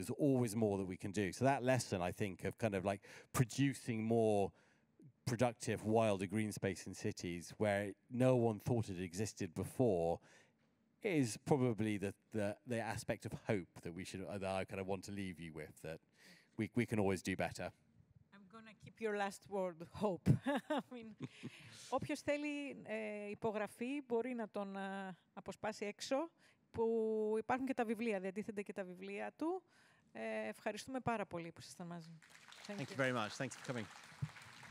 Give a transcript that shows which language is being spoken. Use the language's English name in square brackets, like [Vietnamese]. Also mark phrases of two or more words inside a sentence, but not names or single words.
[English] There's always more that we can do. So that lesson, I think, of kind of like producing more productive, wilder green space in cities where no one thought it existed before is probably the aspect of hope that I kind of want to leave you with, that we can always do better. Gonna keep your last word, hope. I mean, [Greek] όποιος θέλει υπογραφή μπορεί να τον αποσπάσει έξω, που υπάρχουν και τα βιβλία, διατίθενται και τα βιβλία του. Ευχαριστούμε πάρα πολύ που ήσασταν μαζί. [English] Thank you very much. Thanks for coming.